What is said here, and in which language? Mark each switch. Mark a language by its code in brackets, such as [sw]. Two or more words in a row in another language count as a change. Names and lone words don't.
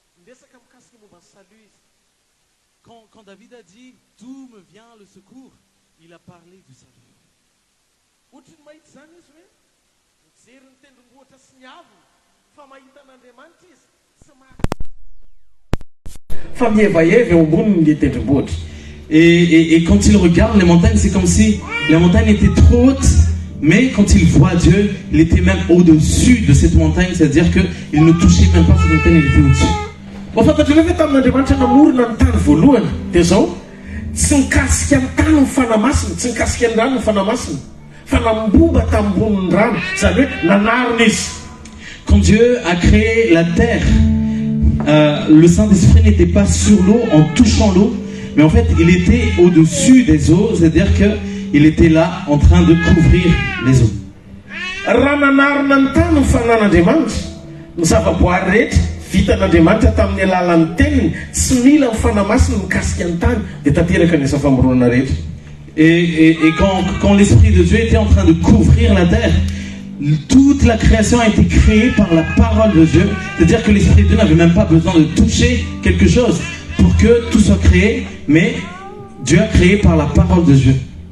[fr] Quand David a dit d'où me vient le secours, Il a parlé du salut. [mg] Ohatry ny mahita zany izy hoe mijery ny tendrombohitra sy ny aviny fa mahita an'Andriamanitra izy sy fa mihevaeva eo amboniny ny tendrombohitra. [fr] Et quand il regarde les montagnes, c'est comme si les montagnes étaient trop hautes, mais quand il voit Dieu, il était même au-dessus de cette montagne, c'est-à-dire qu'il ne touchait même pas cette montagne, il était au-dessus. [mg] Mahafantatry hoe tamin'Andriamanitra namorona ny tany voalohany dia zao tsy mikasika ny tany ny fanamasina, tsy mikasika ny rano ny fanamasina fa nambomba tamboniny rano, zany hoe nanarina izy. [fr] Quand Dieu a créé la terre, le Saint-Esprit n'était pas sur l'eau en touchant l'eau, mais en fait il était au-dessus des eaux, c'est-à-dire qu'il était là en train de couvrir les eaux. [mg] Raha nanarina ny tany ny fanan'Andriamanitra, ny zavaboary rehetra vitan'Andriamanitra tamin'ny alalan'ny teniny, tsy mila ny fanamasina mikasika ny tany dia tanteraka ny famorona rehetra. [fr] Et quand l'Esprit de Dieu était en train de couvrir la terre, toute la création a été créée par la parole de Dieu. C'est-à-dire que l'Esprit de Dieu n'avait même pas besoin de toucher quelque chose pour que tout soit créé, mais Dieu a créé par la parole de Dieu.